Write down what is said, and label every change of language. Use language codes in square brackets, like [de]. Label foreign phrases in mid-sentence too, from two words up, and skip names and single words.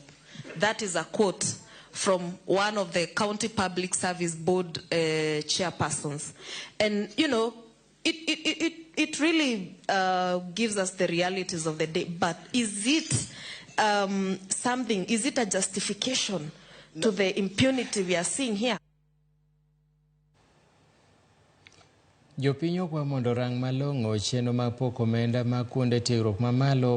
[en] That is a quote from one of the county public service board chairpersons. And, it really gives us the realities of the day. But is it is it a justification to the impunity we are seeing here? [luo] Jopinyo kwa mondo rang malong'o chenro mag pok omenda mag kuonde tiegruok mamalo